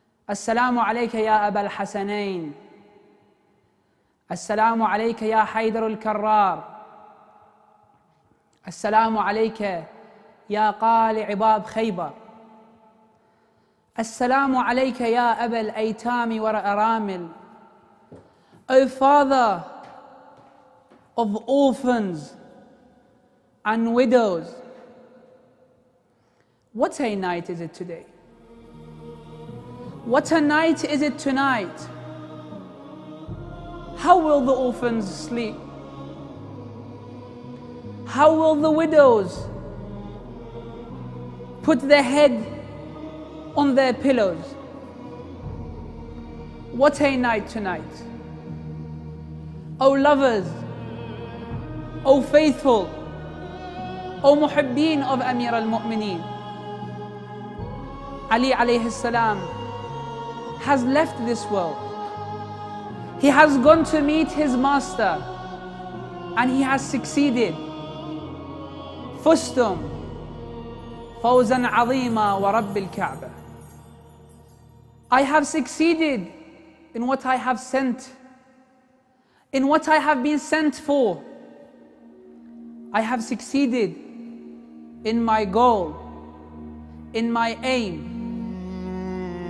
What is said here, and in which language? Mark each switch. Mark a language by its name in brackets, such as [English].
[Arabic] السلام عليك يا أبا الحسنين. السلام عليك يا حيدر الكرار. السلام عليك يا قالع باب خيبر. السلام عليك يا أبا الأيتام والأرامل. [English] O Father of orphans and widows, what a night is it today? What a night is it tonight? How will the orphans sleep? How will the widows put their head on their pillows? What a night tonight. O lovers, O faithful, O muhibbeen of Amir al Momineen. Ali alayhi salam has left this world. He has gone to meet his master and he has succeeded. [Arabic] فزتم فوزا عظيما ورب الكعبة. [English] I have succeeded in what I have sent, in what I have been sent for. I have succeeded in my goal, in my aim.